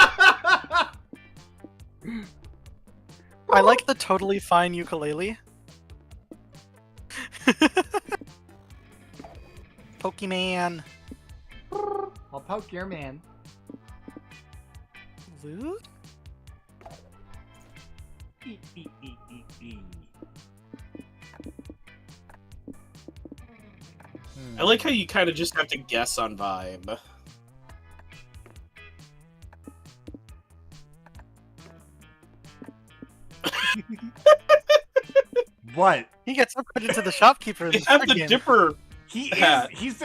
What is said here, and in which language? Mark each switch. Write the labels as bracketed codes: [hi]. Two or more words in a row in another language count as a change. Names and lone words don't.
[en] I like the totally fine ukulele. Pokemon. I'll poke your man. Loot? E, e, e, e, e. I like how you kind of just have to guess on vibe. What? He gets upgraded to the shopkeeper in They the have third the game. Dipper. He's the